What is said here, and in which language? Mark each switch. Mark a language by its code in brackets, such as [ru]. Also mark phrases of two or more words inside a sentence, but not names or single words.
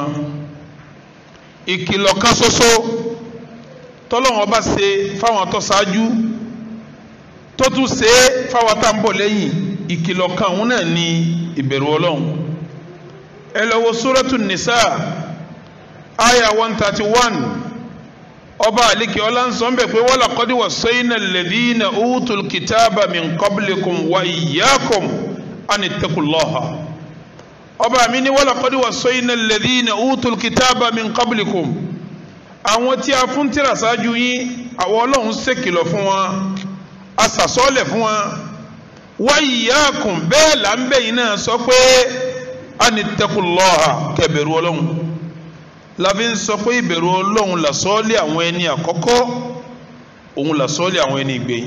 [yo] Ìkìlọ̀ kan ṣoṣo tọ́lọ́run ọba ṣe fáwọn tó ṣáájú tó tún ṣe fáwọn tá ń bọ̀ lẹ́yìn. Ìkìlọ̀ kan òun náà ni ìbẹ̀rù Ọlọ́run. Ẹ lọ wo Suratul Nisa aya 131. ọba àlekè ọlá ń sọ ń bẹ̀ pé [ar] ولقد وصينا الذين أوتوا الكتاب من قبلكم وإياكم أن اتقوا الله. [yo] ọba mi ní [ar] ولقد وصينا الذين أوتوا الكتاب من قبلكم. [yo] àwọn tí a fún tírà ṣáájú yín àwọn Ọlọ́run ṣèkìlọ̀ fún wọn, a sàsọ́lẹ̀ fún wọn. [ar] وإياكم, [yo] bẹ́ẹ̀ là ń bẹ̀yìn náà sọ pé anittaqullaha, kẹbẹ̀rù Ọlọ́run. láfi ń sọ pé ìbẹ̀rù Ọlọ́run làsọ́ọ́lì àwọn ẹni àkọ́kọ́, òun làsọ́ọ́lì àwọn ẹni ìgbẹ̀yìn.